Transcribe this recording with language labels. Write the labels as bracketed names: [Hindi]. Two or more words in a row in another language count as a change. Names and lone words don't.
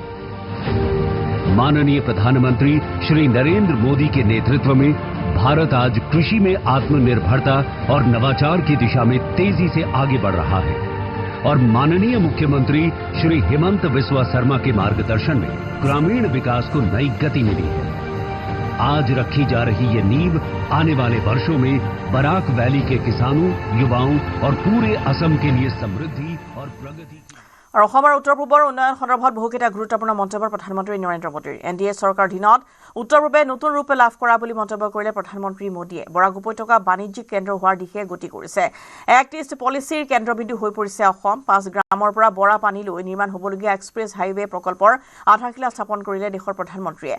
[Hindi] माननीय प्रधानमंत्री श्री नरेंद्र मोदी के नेतृत्व में भारत आज कृषि में आत्मनिर्भरता और नवाचार की दिशा में तेजी से आगे बढ़ रहा है और माननीय मुख्यमंत्री श्री हेमंत बिस्वा शर्मा के मार्गदर्शन में ग्रामीण विकास को नई गति मिली है। आज रखी जा रही ये नींव आने वाले वर्षों में बराक वैली के किसानों, युवाओं और पूरे असम के लिए समृद्धि और प्रगति [Assamese] আৰু অসমৰ উত্তৰ পূবৰ উন্নয়ন সন্দৰ্ভত বহুকেইটা গুৰুত্বপূৰ্ণ মন্তব্য প্ৰধানমন্ত্ৰী নৰেন্দ্ৰ মোদীৰ। NDA চৰকাৰ দিনত উত্তৰ পূবে নতুন ৰূপে লাভ কৰা বুলি মন্তব্য কৰিলে প্ৰধানমন্ত্ৰী মোদীয়ে। বৰাক উপত্যকা বাণিজ্যিক কেন্দ্ৰ হোৱাৰ দিশে গতি কৰিছে। এক্ট ইষ্ট পলিচিৰ কেন্দ্ৰবিন্দু হৈ পৰিছে অসম। 5 গ্ৰামৰ পৰা বৰা পানীলৈ নিৰ্মাণ হ'বলগীয়া [English] express highway [Assamese] প্ৰকল্পৰ আধাৰশিলা স্থাপন কৰিলে দেশৰ প্ৰধানমন্ত্ৰীয়ে।